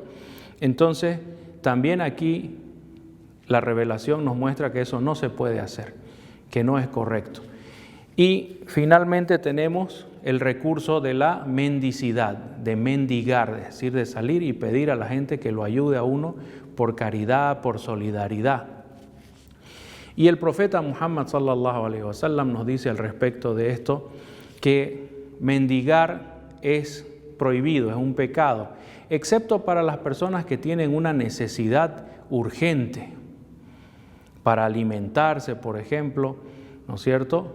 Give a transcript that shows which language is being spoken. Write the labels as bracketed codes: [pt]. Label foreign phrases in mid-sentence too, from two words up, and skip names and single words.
[es] Entonces, también aquí la revelación nos muestra que eso no se puede hacer, que no es correcto. Y finalmente tenemos el recurso de la mendicidad, de mendigar, es decir, de salir y pedir a la gente que lo ayude a uno por caridad, por solidaridad. Y el profeta Muhammad [ar] صلى الله عليه وسلم [es] nos dice al respecto de esto que mendigar es prohibido, es un pecado, excepto para las personas que tienen una necesidad urgente para alimentarse, por ejemplo, ¿no es cierto?